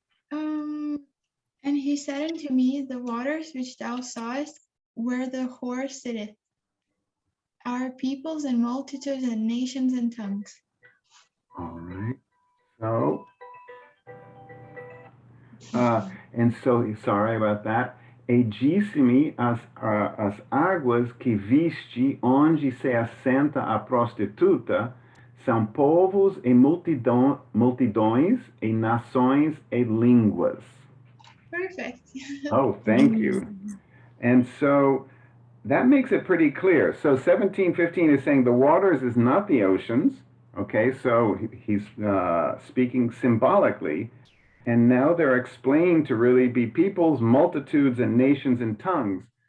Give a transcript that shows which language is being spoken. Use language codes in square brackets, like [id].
[en] And he said unto me, the waters which thou sawest, where the horse sitteth, are peoples and multitudes and nations and tongues. All right. So, and so, sorry about that. [pt] E disse-me as águas que viste onde se assenta a prostituta são povos e multidões e nações e línguas. [en] Perfect. Oh, thank you. And so that makes it pretty clear. So 17:15 is saying the waters is not the oceans. Okay, so he's speaking symbolically. And now they're explained to really be peoples, multitudes, and nations and tongues.